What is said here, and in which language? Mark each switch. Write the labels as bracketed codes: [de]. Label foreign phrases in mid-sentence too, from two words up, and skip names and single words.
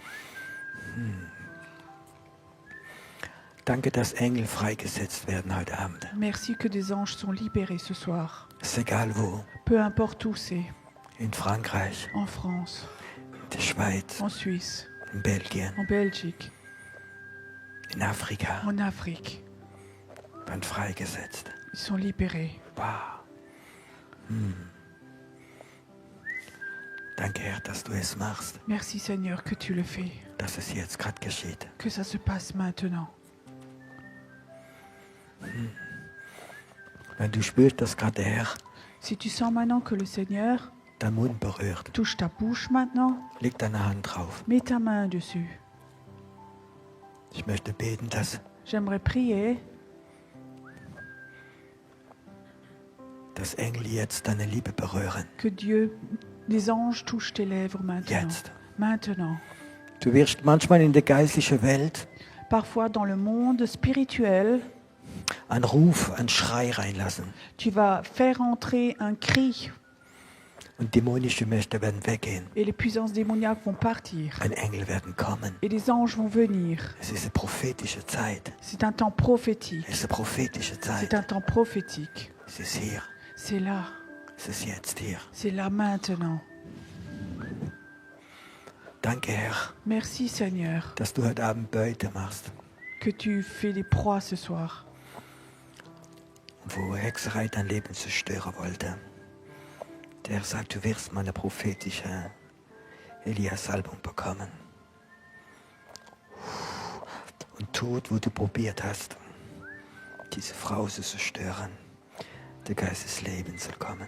[de] Danke, dass Engel freigesetzt werden heute Abend. [fr] Merci que des anges sont libérés ce soir. [de] Ist egal wo. [fr] Peu importe où c'est. [de] In Frankreich, [fr] En France, [de] in der Schweiz, [fr] en Suisse, [de] in Belgien, [fr] en Belgique, [de] in Afrika. [fr] en Afrique. [de] Werden freigesetzt. [fr] Ils sont libérés. Wow. [de] Danke, Herr, dass du es machst, [fr] Merci Seigneur que tu le fais. [de] dass es jetzt gerade geschieht. [fr] Que ça se passe maintenant. [de] Wenn du spürst, dass gerade der Herr [fr] Si tu sens maintenant que le Seigneur [de] deinen Mund berührt, [fr] touche ta bouche maintenant, [de] leg deine Hand drauf. [fr] mets ta main dessus. [de] Ich möchte beten, dass [fr] J'aimerais prier [de] Engel jetzt deine Liebe berühren. [fr] que Dieu, des anges touchent tes lèvres maintenant. [de] Jetzt. [fr] Maintenant. [de] Du wirst manchmal in der geistlichen Welt [fr] Parfois dans le monde spirituel, [de] einen Ruf, einen Schrei reinlassen. [fr] tu vas faire entrer un cri [de] Und dämonische Mächte werden weggehen. [fr] et les puissances démoniaques vont partir. [de] Ein Engel werden kommen. [fr] Et les anges vont venir. [de] Es ist eine prophetische Zeit. [fr] C'est un temps prophétique. [de] Es ist eine prophetische [fr] C'est [de] Zeit. [fr] un temps prophétique. [de] Es ist hier. [fr] C'est là. [de] Es ist jetzt hier. [fr] C'est là maintenant. [de] Danke, Herr, [fr] Merci Seigneur [de] dass du heute Abend Beute machst. [fr] que tu fais des proies ce soir. [de] Wo Hexerei dein Leben zerstören wollte. Der Herr sagt, du wirst mal eine prophetische Elia-Salbung bekommen. Und Tod, wo du probiert hast, diese Frau zu zerstören, der Geist des Lebens soll kommen.